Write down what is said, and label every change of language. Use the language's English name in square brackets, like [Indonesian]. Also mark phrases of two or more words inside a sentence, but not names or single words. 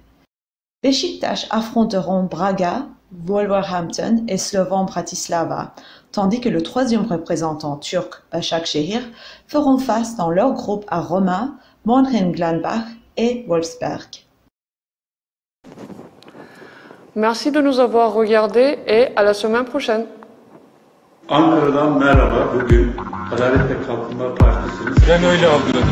[French] Beşiktaş affronteront Braga, Wolverhampton et Slovan Bratislava, tandis que le troisième représentant turc, Başakşehir, feront face dans leur groupe à Roma, Mönchengladbach et Wolfsberg. Merci de nous avoir regardés et à la semaine prochaine. [Turkish] Ankara'dan merhaba. Bugün Adalet ve Kalkınma Partisi'nin... Ben öyle algıladım.